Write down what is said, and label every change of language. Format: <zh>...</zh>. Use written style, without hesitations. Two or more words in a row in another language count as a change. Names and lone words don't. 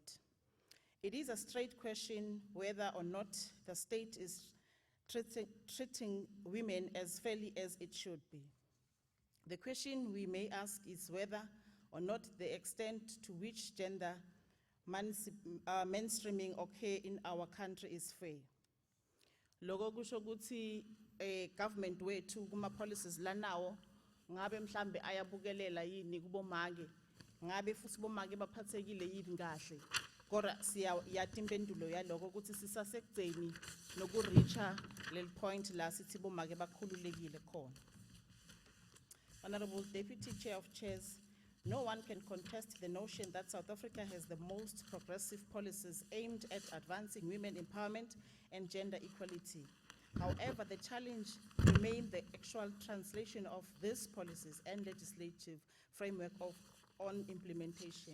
<en>It is a straight question whether or not the state is treating women as fairly as it should be. The question we may ask is whether or not the extent to which gender mainstreaming occur in our country is fair.</en> <ss>Loko kusho ukuthi government wethu kuma policies lanawo ngabe mhlambe ayabukelela yini kubomake, ngabe futhi bomake baphathekile yini kahle. Kodwa siyati impendulo yaloko ukuthi sisasekugceni nokureacha lel point la sithi bomake bakhululekile khona.</ss> <en>Honorable Deputy Chair of Chairs, no one can contest the notion that South Africa has the most progressive policies aimed at advancing women empowerment and gender equality. However, the challenge remains the actual translation of these policies and legislative framework on implementation.</en>